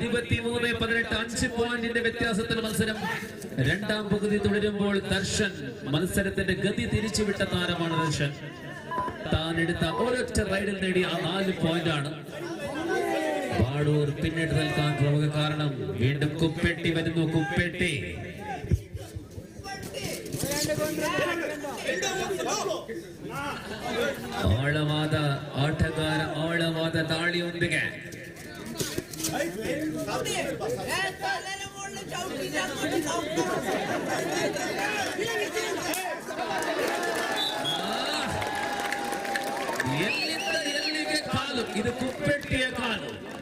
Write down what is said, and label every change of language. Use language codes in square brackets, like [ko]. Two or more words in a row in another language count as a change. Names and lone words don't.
[ml] 23-18 5 പോയിന്റിന്റെ വ്യത്യാസത്തിൽ മത്സരം രണ്ടാം പകുതി തുടരുമ്പോൾ ദർശൻ മത്സരത്തിന്റെ ഗതി തിരിച്ചുവിട്ട താരമാണ് ദർശൻ. താൻ എടുത്ത ഒരൊറ്റ റൈഡിൽ നേടിയ ആ 4 പോയിന്റാണ് പാടൂർ പിന്നിട്ട് നിൽക്കാൻ പ്രമുഖ കാരണം. വീണ്ടും കുപ്പെട്ടി വരുന്നു. [kn] കുപ്പെട്ടി ಆಳವಾದ ಆಟಗಾರ, ಆಳವಾದ ದಾಳಿಯೊಂದಿಗೆ ಎಲ್ಲಿಂದ ಎಲ್ಲಿಗೆ ಕಾಲು, ಇದು ಕುಪ್ಪೆಟ್ಟಿಯ ಕಾಲು.